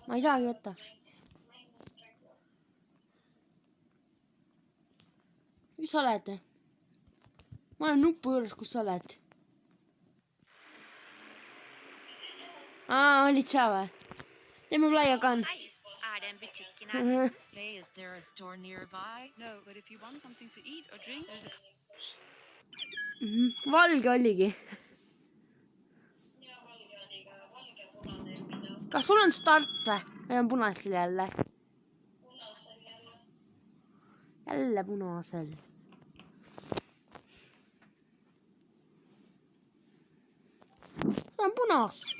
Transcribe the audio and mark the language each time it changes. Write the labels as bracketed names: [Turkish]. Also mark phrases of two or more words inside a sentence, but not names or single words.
[Estonian] Ma ei saagi võtta. Kus sa oled? Ma olen nupu juures, kus sa oled. Olid sa või? Teeme playakan. [Norwegian] Er det en butikk i [English] Hey, is there a store nearby? No, but if you want something to eat or drink, there's a [Estonian] Valge oligi. Kas sul on start või? Või on punasel jälle? Jälle punasel. See on punast.